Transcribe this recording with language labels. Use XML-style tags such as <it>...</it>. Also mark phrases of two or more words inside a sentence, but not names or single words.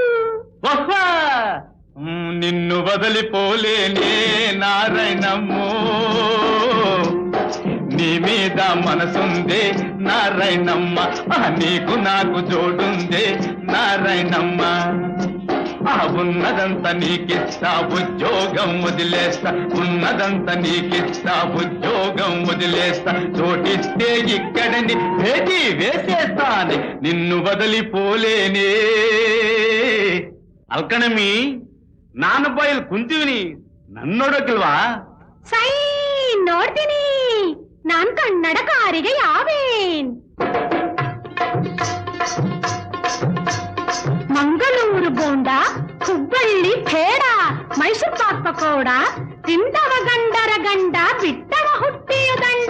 <te>నిన్ను వదిలిపోలేనే నారాయణమ్మో, నీ మీద మనసుందే నారాయణమ్మ, నీకు నాకు జోడుందే నారాయణమ్మ. ఉన్నదంతా నీకిస్తా, ఉద్యోగం వదిలేస్తా, ఉన్నదంతా నీకిస్తా, ఉద్యోగం వదిలేస్తా. చోటిస్తే ఇక్కడని భేటీ వేసేస్తానే, నిన్ను వదిలిపోలేనే.</te> <kn>ಅಲ್ಕಣಮಿ, ನಾನು ಬಯಲ್ ಕುಂತೀವಿನಿ, ನನ್ನೊಡಕಿಲ್ವಾ? ಸೈ ನೋಡ್ತೀನಿ, ನಾನ್ ಕನ್ನಡಕಾರಿಗೆ ಯಾವೇನ್. ಮಂಗಳೂರು ಬೋಂಡ, ಹುಬ್ಬಳ್ಳಿ ಪೇಡ, ಮೈಸೂರು ಪಾಕ್ ಪಕೋಡ ತಿಂದವ ಗಂಡರ ಗಂಡ, ಬಿಟ್ಟವ ಹುಟ್ಟಿಯ ದಂಡ.</kn>